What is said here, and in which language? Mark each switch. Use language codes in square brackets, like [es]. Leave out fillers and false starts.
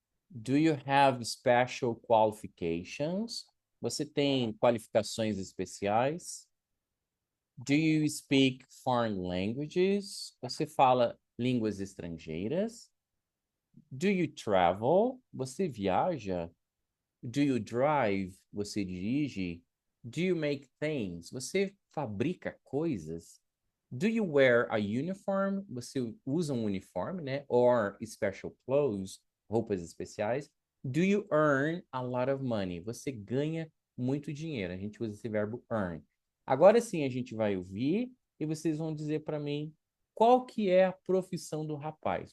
[en] Do you have special qualifications? [pt] Você tem qualificações especiais? [en] Do you speak foreign languages? [pt] Você fala línguas estrangeiras? [en] Do you travel? [pt] Você viaja? [en] Do you drive? [pt] Você dirige? [en] Do you make things? [pt] Você fabrica coisas? [en] Do you wear a uniform? [pt] Você usa um uniforme, né? [en] Or special clothes, [pt] roupas especiais. [en] Do you earn a lot of money? [pt] Você ganha muito dinheiro. A gente usa esse verbo earn. Agora sim a gente vai ouvir e vocês vão dizer para mim qual que é a profissão do rapaz.